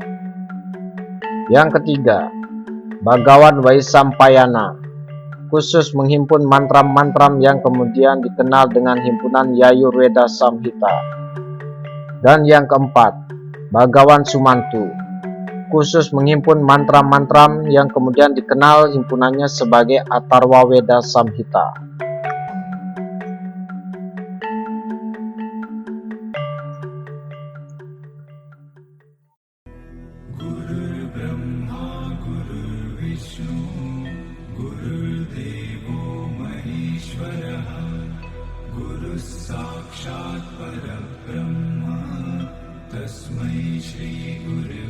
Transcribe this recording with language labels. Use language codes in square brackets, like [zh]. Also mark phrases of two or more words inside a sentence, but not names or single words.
[id] Yang ketiga, Bhagawan Vaisampayana, khusus menghimpun mantra-mantra yang kemudian dikenal dengan himpunan Yayurveda Samhita. Dan yang keempat, Bhagawan Sumantu, khusus menghimpun mantra-mantra yang kemudian dikenal himpunannya sebagai Atharva Veda Samhita. [sa] Guru Brahma Guru Vishnu Guru Devo Maheshwaraha Guru Sakshat Parabrahma Tasmai Shri Guru